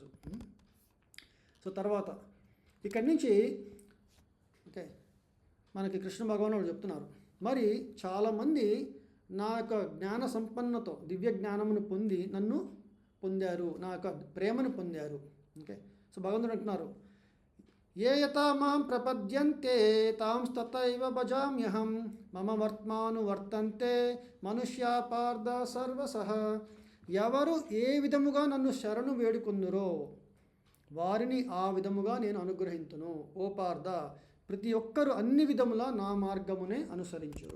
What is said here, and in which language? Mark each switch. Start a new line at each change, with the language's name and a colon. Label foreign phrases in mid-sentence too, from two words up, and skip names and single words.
Telugu: సో తర్వాత ఇక్కడి నుంచి ఓకే మనకి కృష్ణ భగవానుడు చెప్తున్నారు, మరి చాలామంది నా యొక్క జ్ఞాన సంపన్నతో దివ్య జ్ఞానమును పొంది నన్ను పొందారు, నా యొక్క ప్రేమను పొందారు.
English: okay so
Telugu: భగవంతుడు అంటున్నారు,
Sanskrit: ఏ యథా మాం ప్రపద్యంతే తాం తథైవ భజామ్యహం మమ వర్త్మాను వర్తంతే మనుష్యా పార్థ సర్వసః.
Telugu: ఎవరు ఏ విధముగా నన్ను శరణు వేడుకొందురో వారిని ఆ విధముగా నేను అనుగ్రహింతును. ఓ పార్థ, ప్రతి ఒక్కరు అన్ని విధములా నా మార్గమునే అనుసరించురు.